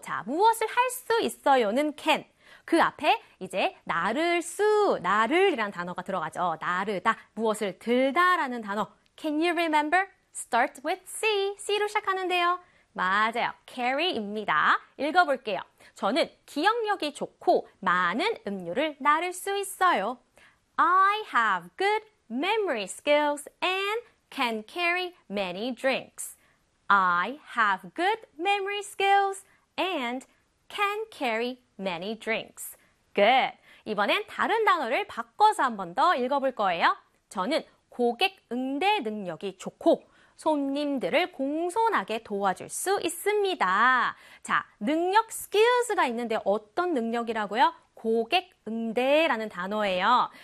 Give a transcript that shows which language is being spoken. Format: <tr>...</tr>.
<ko>자, 무엇을 할수 있어요는 can. 그 앞에 이제 나를 수, 나를이란 단어가 들어가죠. 나르다, 무엇을 들다라는 단어.</ko> <en>Can you remember? Start with C.</en> <ko>C로 시작하는데요. 맞아요. Carry입니다. 읽어볼게요. 저는 기억력이 좋고 많은 음료를 나를 수 있어요.</ko> <en>I have good memory skills and can carry many drinks. I have good memory skills and can carry many drinks. Good.</en> <ko>이번엔 다른 단어를 바꿔서 한번더 읽어볼 거예요. 저는 고객 응대 능력이 좋고 손님들을 공손하게 도와줄 수 있습니다. 자, 능력 skills가 있는데 어떤 능력이라고요? 고객 응대라는 단어예요.</ko>